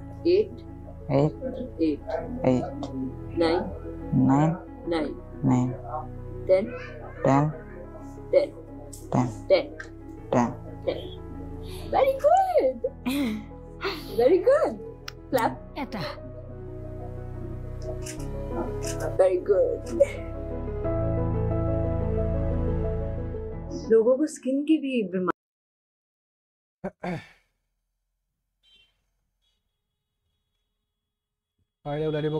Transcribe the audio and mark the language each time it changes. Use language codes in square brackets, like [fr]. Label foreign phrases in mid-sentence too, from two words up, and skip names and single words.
[en] 8 9 10 Very good. Very good. Clap. Very good. [hi] लोगों को स्किन की भी बीमारी [as] ওলাই দিব।